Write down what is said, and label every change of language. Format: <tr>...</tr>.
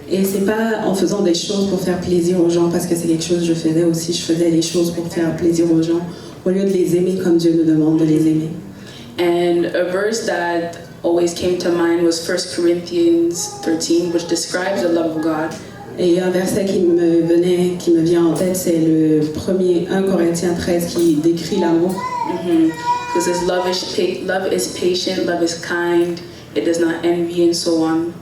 <fr>Et c'est pas en faisant des choses pour faire plaisir aux gens, parce que c'est quelque chose que je faisais aussi, je faisais les choses pour faire plaisir aux gens, au lieu de les aimer comme Dieu nous demande de les aimer.</fr> <en>And a verse that always came to mind was 1 Corinthians 13, which describes the love of God.</en> <fr>Et un verset qui me vient en tête, c'est le 1 Corinthiens 13 qui décrit l'amour.</fr> <en>It says love is patient, love is kind, it does not envy, and so on.</en>